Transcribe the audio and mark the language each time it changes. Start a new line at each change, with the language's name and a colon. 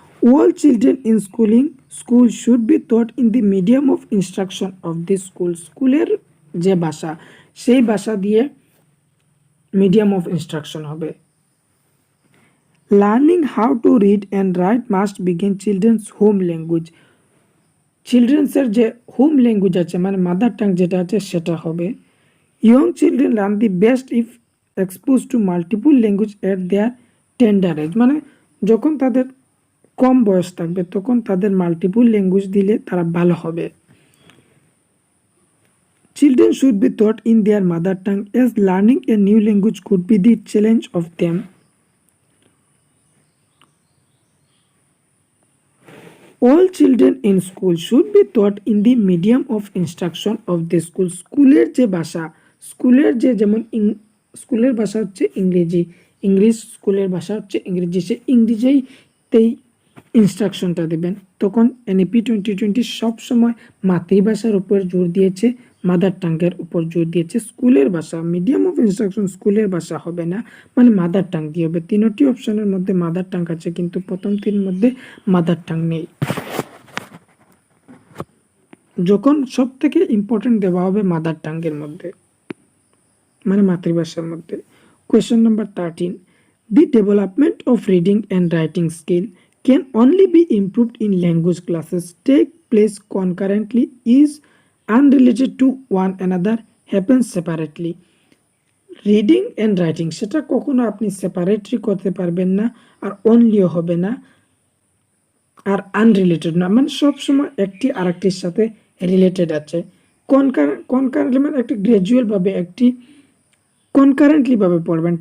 English: All children in school should be taught in the medium of instruction of the school.
Bangla: স্কুলের যে ভাষা সেই ভাষা দিয়ে মিডিয়াম অফ ইনস্ট্রাকশন হবে।
English: Learning how to read and write must begin children's home language.
Bangla: চিলড্রেন্সের যে home language আছে মানে মাদার টাং যেটা আছে সেটা হবে।
English: young children learn the best if expose to multiple language at their tender age,
Bangla: মানে যখন তাদের কম বয়স থাকবে তখন তাদের মাল্টিপল ল্যাঙ্গুয়েজ দিলে তারা ভালো হবে।
English: Children should be taught in their mother tongue as learning a new language could be the challenge of them. All children in school should be taught in the medium of instruction of the school.
Bangla: স্কুলের যে ভাষা, স্কুলের যে যেমন স্কুলের ভাষা হচ্ছে English স্কুলের ভাষা হচ্ছে ইংরেজি, সে ইংরেজিতেই ইনস্ট্রাকশনটা দেবেন। তখন NEP 2020 সবসময় মাতৃভাষার উপর জোর দিয়েছে, মাদার টাঙ্গের উপর জোর দিয়েছে। স্কুলের ভাষা মিডিয়াম অফ ইনস্ট্রাকশন স্কুলের ভাষা হবে না, মানে মাদার টাং দিয়ে হবে। তিনটি অপশনের মধ্যে মাদার টাং আছে কিন্তু প্রথম তিন মধ্যে মাদার টাং নেই। যখন সব থেকে ইম্পর্টেন্ট দেওয়া হবে মাদার টাঙ্গের মধ্যে মানে মাতৃভাষার মধ্যে।
English: Question number 13. The development of reading and writing skill can only be improved in language classes take place concurrently is unrelated to one another happens separately.
Bangla: Reading and writing সেটা কখনো আপনি separately করতে পারবেন না, আর অনলিও হবে না, আর আনরিলেটেড না, মানে সবসময় একটি আরেকটির সাথে রিলেটেড আছে। কনকারেন্টলি মানে একটি গ্র্যাজুয়াল ভাবে একটি কনকারেন্টলি ভাবে পড়বেন।